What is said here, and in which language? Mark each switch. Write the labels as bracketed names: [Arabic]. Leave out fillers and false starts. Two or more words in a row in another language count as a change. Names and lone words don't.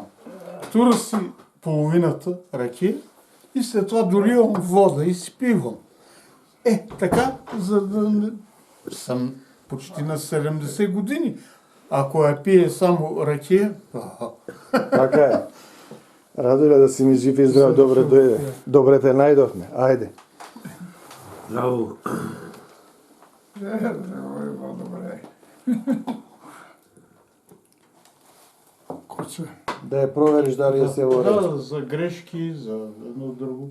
[Bulgarian] Тура си половината ракия и след това доливам вода и си пивам. Така, за да не... Съм почти на 70 години. Ако я пие само ракия... Така е. Радуле да си ми жив и здрав, добре дојде. [Macedonian] Добре те најдовме. Ајде. Браво. Добре. Коце. Да ја провериш дали е се во ред. Да, за грешки, за едно друго.